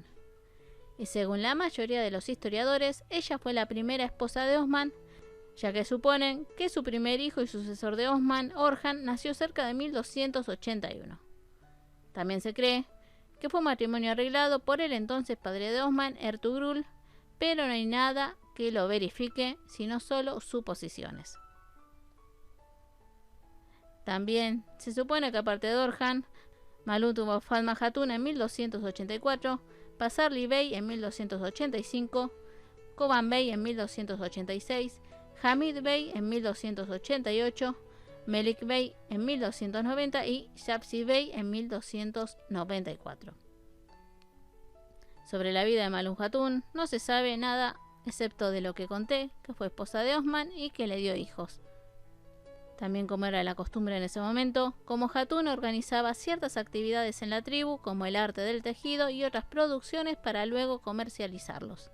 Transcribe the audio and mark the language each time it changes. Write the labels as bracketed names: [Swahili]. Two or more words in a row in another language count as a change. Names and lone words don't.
[Spanish] Y según la mayoría de los historiadores, ella fue la primera esposa de Osman, ya que suponen que su primer hijo y sucesor de Osman, Orhan, nació cerca de 1281. También se cree que fue un matrimonio arreglado por el entonces padre de Osman, Ertugrul, pero no hay nada que lo verifique, sino solo suposiciones. También se supone que aparte de Orhan, Malún tuvo Fatma Hatun en 1284, Pasarli Bey en 1285, Koban Bey en 1286, Hamid Bey en 1288, Melik Bey en 1290 y Shapsi Bey en 1294. Sobre la vida de Malún Hatun no se sabe nada excepto de lo que conté, que fue esposa de Osman y que le dio hijos. También, como era la costumbre en ese momento, como Hatun organizaba ciertas actividades en la tribu, como el arte del tejido y otras producciones para luego comercializarlos.